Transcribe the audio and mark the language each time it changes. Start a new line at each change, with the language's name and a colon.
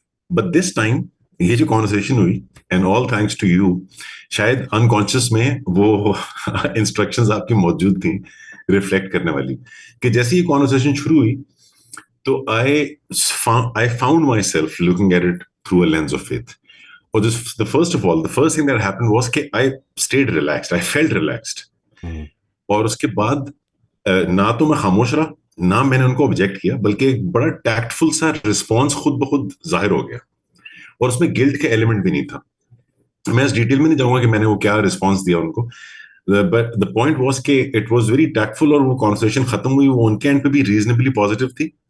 English: but this time
Urdu: یہ جو conversation ہوئی،
English: and all thanks to you,
Urdu: شاید انکانشیس میں وہ انسٹرکشنز آپ کی موجود تھیں ریفلیکٹ کرنے والی، کہ جیسے یہ کانورسیشن شروع ہوئی تو
English: I found myself looking at it through a lens of faith. Or the first thing that happened was کہ I stayed relaxed, I felt relaxed.
Urdu: اور اس کے بعد نہ تو میں خاموش رہا، نہ میں نے ان کو آبجیکٹ کیا، بلکہ ایک بڑا ٹیکٹفل سا رسپانس خود بخود ظاہر ہو گیا، اور اس میں گلٹ کا ایلیمنٹ بھی نہیں تھا. میں اس ڈیٹیل میں نہیں جاؤں گا کہ میں نے وہ کیا رسپانس دیا ان کو،
English: but the point was
Urdu: کہ
English: it was very tactful,
Urdu: اور وہ کانورسیشن ختم ہوئی وہ ان کے اینڈ پہ بھی ریزنیبلی پازیٹیو تھی،